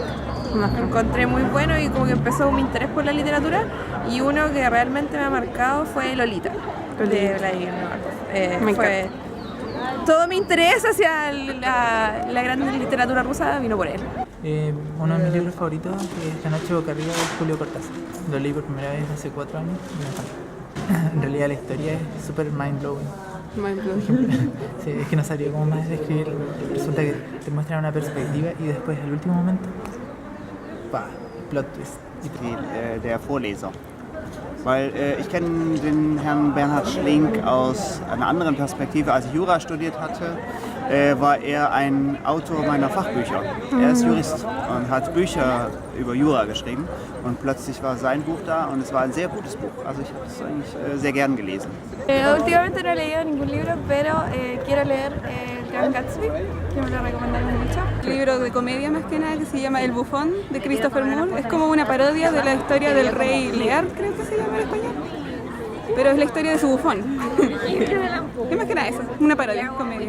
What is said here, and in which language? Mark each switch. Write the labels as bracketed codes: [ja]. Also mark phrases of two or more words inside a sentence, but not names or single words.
[es] Lo encontré muy bueno y como que empezó mi interés por la literatura, y uno que realmente me ha marcado fue Lolita de Vladimir Nabokov. Fue todo mi interés hacia la gran literatura rusa vino por él. Uno de mis libros favoritos es La Noche Boca Arriba de Julio Cortázar. Lo leí por primera vez hace 4 años y me encanta. En realidad la historia es súper mind-blowing. Sí, es que no sabría cómo más describirlo. Resulta que te muestran una perspectiva y después, al último momento, [en] plot twist. [de] Der Vorleser. Weil ich kenne den Herrn Bernhard Schlink aus einer anderen Perspektive. Als ich Jura studiert hatte, war er ein Autor meiner Fachbücher. Er ist Jurist und hat Bücher über Jura geschrieben, und plötzlich war sein Buch da und es war ein sehr gutes Buch. Also ich habe es eigentlich sehr gern gelesen. [es] Últimamente no he leído ningún libro, pero quiero leer El Gran Gatsby, que me lo recomendaron mucho. Un libro de comedia más que nada que se llama El Bufón, de Christopher Moore. Es como una parodia de la historia del rey Lear, creo que se llama en español. Pero es la historia de su bufón. Es más que nada eso, una parodia, comedia.